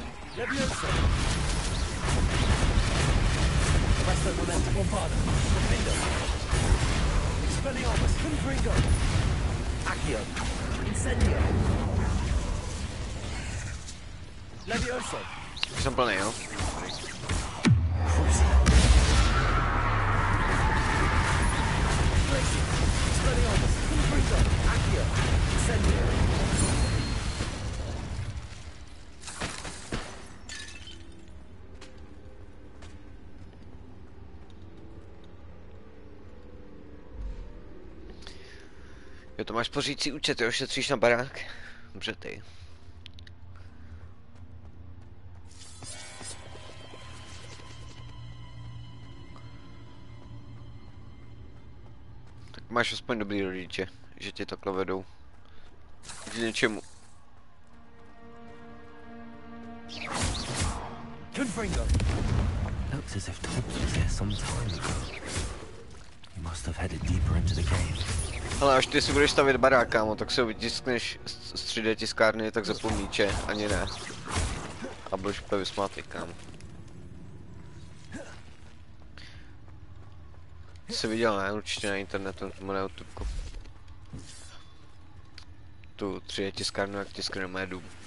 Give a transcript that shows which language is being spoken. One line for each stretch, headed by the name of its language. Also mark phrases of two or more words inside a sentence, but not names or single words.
Latin: Levioso. Resto momento bombado. Profindo. Expelliarmus. Confringo. Accio. Incendio. Levioso.
Czech: Jsem plný, jo?
Latin: Expelliarmus. Confringo. Accio. Incendio.
Czech: Jo, to máš pořídící účet, jo? Šetříš na barák? Dobře ty. Tak máš aspoň dobrý rodiče, že tě takhle vedou k něčemu.
English: Looks as if Todd was here some time ago. He must have headed deeper into the cave.
Czech: Ale až ty si budeš stavět barák, kámo, tak si ho vytiskneš z 3D tiskárny, tak zapomníče, ani ne. A budeš úplně vysmátý, kámo. Jsi viděl, ne? Určitě na internetu, nebo na YouTubeku. Tu 3D tiskárnu, jak tiskne moje dům.